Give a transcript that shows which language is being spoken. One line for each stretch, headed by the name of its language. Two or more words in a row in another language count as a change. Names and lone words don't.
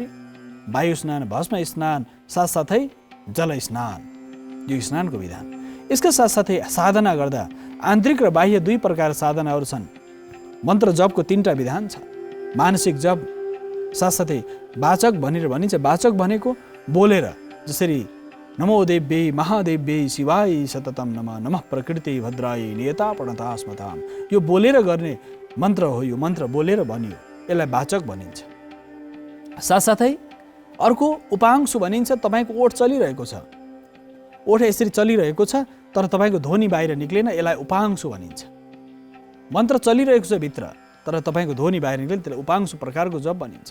Nepali: वायु स्नान, भस्म स्नान, साथसाथै जल स्नान, यो स्नानको विधान। यसका साथसाथै साधना गर्दा आन्तरिक र बाह्य दुई प्रकार साधनाहरू छन्। मन्त्र जपको 3टा विधान छ। मानसिक जप, साथसाथै वाचक भनेर भनिन्छ। वाचक भनेको बोलेर, जसरी
Sanskrit: नमो देव्यै महादेव्यै शिवाय सततम नमः, नमः प्रकृति भद्राय नियता प्रणता स्मताम,
Nepali: यो बोलेर गर्ने मन्त्र हो। यो मन्त्र बोलेर भनियो, यसलाई वाचक भनिन्छ। साथसाथै अर्को उपांशु भनिन्छ। तपाईँको ओठ चलिरहेको छ, ओठ यसरी चलिरहेको छ तर तपाईँको ध्वनि बाहिर निक्लेन, यसलाई उपांशु भनिन्छ। मन्त्र चलिरहेको छ भित्र तर तपाईँको ध्वनि बाहिर निक्लेन, त्यसलाई उपांशु प्रकारको जप भनिन्छ।